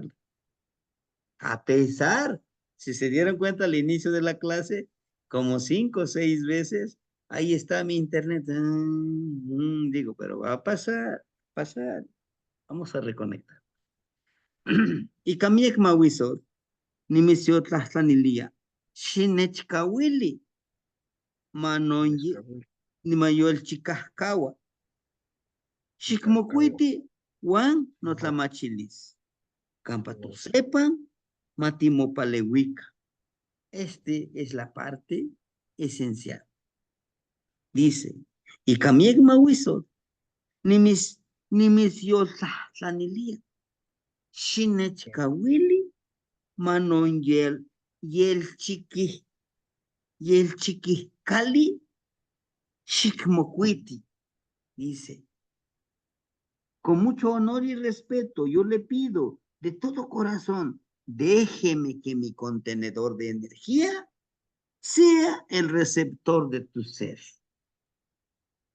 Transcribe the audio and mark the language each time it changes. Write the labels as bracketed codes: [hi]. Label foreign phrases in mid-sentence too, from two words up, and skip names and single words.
[es] A pesar, si se dieron cuenta al inicio de la clase, como 5 o 6 veces, ahí está mi internet. Digo, pero va a pasar, vamos a reconectar. [nah] Y kamiek mawisot, ni misio tlahtanilia, shinechkawili, manonyi, ni mayol chikahkawa, shikmokuiti, wan notlamachilis, campato sepan, matimopalewika. [es] Este es la parte esencial. [nah] Dice, y kamiek mawisot, ni mis yoltlanilia, shinechkawili, manon yel chiqui cali, shikmokuiti. [es] Dice, con mucho honor y respeto, yo le pido de todo corazón, déjeme que mi contenedor de energía sea el receptor de tu ser.